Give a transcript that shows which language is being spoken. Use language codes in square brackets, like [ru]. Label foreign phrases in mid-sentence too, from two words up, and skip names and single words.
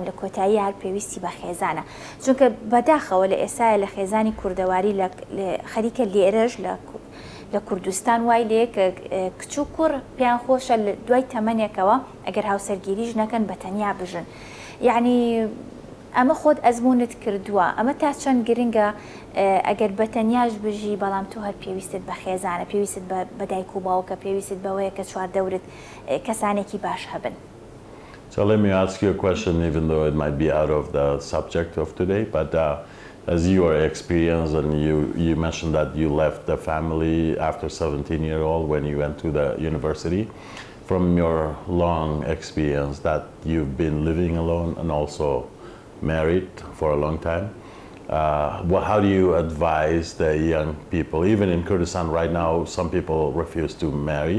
[ckb] لە کۆتایی هەر پێویستی بە خێزانە چونکە بەداخەوە لە ئێسایە لە خێزانی کوردەواری خەریکە لێرەش لە کوردستان وای لێ کە کچ و کوڕ پێیان خۆشە لە دوای تەمەنێکەوە ئەگەر هاوسەرگیریش نەکەن بە تەنیا بژن یعنی ئەمە خۆت ئەزمونت کردووە ئەمە تا چەند گرنگە ئەگەر بە تەنیاش بژی بەڵام تۆ هەر پێویستت بە خێزانە پێویستت بە دایک و باوکە پێویستت بەوەیە کە چواردەورت کەسانێکی باش هەبن. [en] So let me ask you a question, even though it might be out of the subject of today, but as your experience, and you mentioned that you left the family after 17-year-old when you went to the university, from your long experience that you've been living alone and also married for a long time, how do you advise the young people, even in Kurdistan right now, some people refuse to marry.